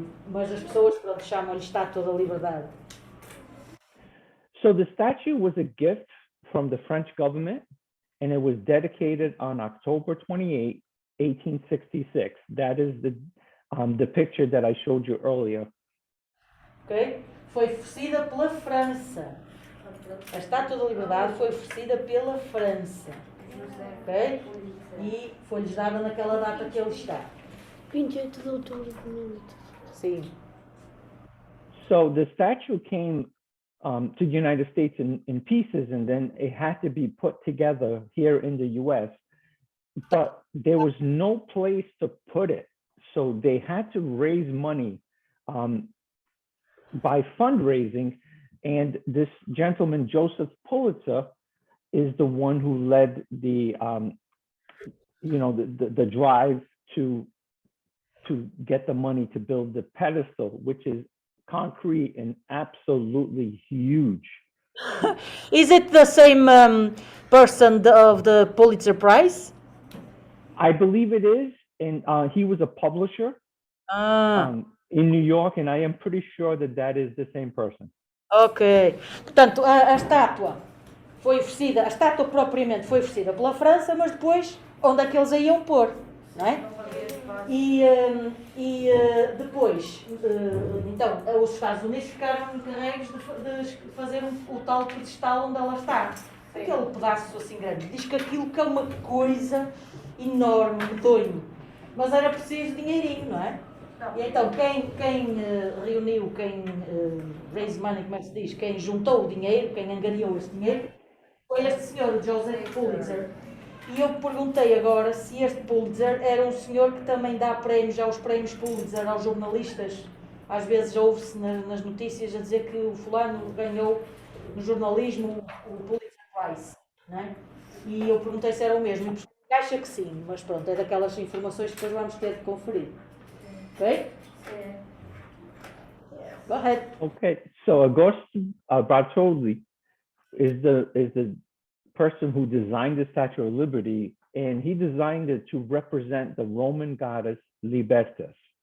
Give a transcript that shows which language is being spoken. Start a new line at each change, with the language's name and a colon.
Portuguese: Mas as pessoas, pronto, chamam-lhe Estátua da Liberdade.
English: So the statue was a gift from the French government, and it was dedicated on October 28, 1866. That is the picture that I showed you earlier. Okay?
Portuguese: Foi oferecida pela França. A Estátua da Liberdade foi oferecida pela França. Okay? E foi-lhes dada naquela data que ele está. 28 de outubro de 1900. Sim.
English: So the statue came to the United States in pieces, and then it had to be put together here in the U.S. But there was no place to put it. So they had to raise money by fundraising. And this gentleman, Joseph Pulitzer, is the one who led the drive to get the money to build the pedestal, which is concrete and absolutely huge. Is it the same person of the Pulitzer Prize? I believe it is, and he was a publisher in New York, and I am pretty sure that is the same person. Ok.
Portuguese: Portanto, a estátua foi oferecida, a estátua propriamente foi oferecida pela França, mas depois, onde é que eles a iam pôr, não é? E depois, então, os Estados Unidos ficaram encarregues de fazer o tal pedestal onde ela está. Aquele pedaço assim grande. Diz que aquilo que é uma coisa enorme, medonho. Mas era preciso dinheirinho, não é? E então, quem reuniu, quem
English: raise money,
Portuguese: como é que se diz? Quem juntou o dinheiro, quem angariou esse dinheiro, foi este senhor, o Joseph Pulitzer. E eu perguntei agora se este Pulitzer era um senhor que também dá prémios, aos prémios Pulitzer aos jornalistas. Às vezes ouve-se nas notícias a dizer que o fulano ganhou no jornalismo o Pulitzer Prize, não é? E eu perguntei se era o mesmo. E acha que sim, mas pronto, é daquelas informações que depois vamos ter de conferir. Ok?
English: Go ahead. Okay, so Augusto Bartoli is the person who designed the Statue of Liberty, and he designed it to represent the Roman goddess Libertas.